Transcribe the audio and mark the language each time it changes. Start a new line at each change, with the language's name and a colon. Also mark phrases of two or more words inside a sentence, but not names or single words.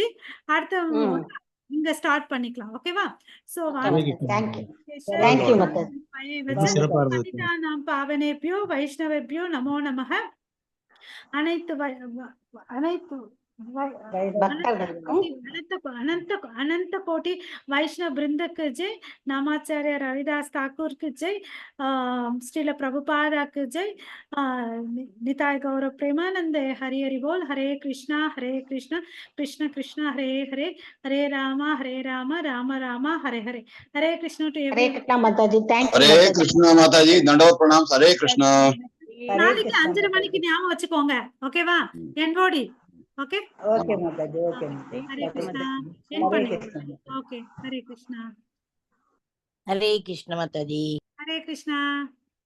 Tamil: அடுத்த ம். இங்க ஸ்டார்ட் பண்ணிக்கலாம். ஓகேவா? சோ
English: thank you thank you
Tamil: மாதாஜி. ரொம்ப சிறப்பா இருந்தது.
Sanskrit: नाम पावनेभ्यो वैष्णवेभ्यो नमो नमः.
Tamil: அனைத்து அனைத்து பக்தர்களுக்கும்
Hindi: अनंत कोटि वैष्णव वृंद के जय, नामाचार्य रविदास ठाकुर की जय, श्रील प्रभुपादा की जय, निताय गौरव प्रेमानंद हरि हरि बोल।
Sanskrit: हरे कृष्णा कृष्ण कृष्ण हरे हरे, हरे राम राम राम हरे हरे।
Hindi: हरे कृष्ण टू
Tamil: ஹரே கிருஷ்ணா மாதாஜி. தேங்க்யூ
Hindi: हरे
Tamil: மாதாஜி.
Hindi: कृष्णा माताजी, दंडवत प्रणाम। हरे कृष्णा।
Tamil: நாளைக்கு 5:30 மணிக்கு ஞாபகம் வச்சுக்கோங்க. ஓகேவா? என்ஓடி. ஓகே. ஓகே மாதாஜி, ஓகே மாதாஜி. ஹரே கிருஷ்ணா. என் ஹரே பண்ணுங்க. கிருஷ்ணா. ஓகே. ஹரே கிருஷ்ணா. ஹரே கிருஷ்ண மாதாஜி. ஹரே கிருஷ்ணா.